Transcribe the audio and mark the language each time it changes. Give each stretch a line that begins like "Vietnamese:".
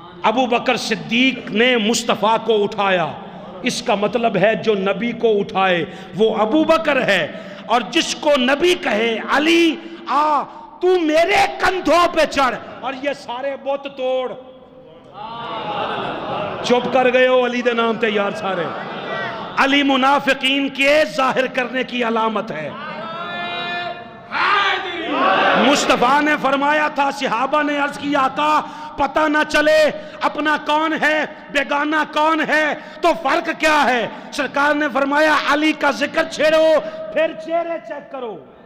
Urdu: ابو بکر صدیق نے مصطفیٰ کو اٹھایا, اس کا مطلب ہے جو نبی کو اٹھائے وہ ابو بکر ہے, اور جس کو نبی کہے علی آ تو میرے کندھوں پہ چڑھ, اور یہ سارے بت توڑ.
Punjabi: چپ کر گئے ہو علی دے نام تے یار سارے.
Urdu: علی منافقین کے ظاہر کرنے کی علامت ہے. مصطفیٰ نے فرمایا تھا, صحابہ نے عرض کیا آقا پتہ نہ چلے اپنا کون ہے بیگانہ کون ہے تو فرق کیا ہے؟ سرکار نے فرمایا علی کا ذکر چھیڑو پھر چہرے چیک کرو.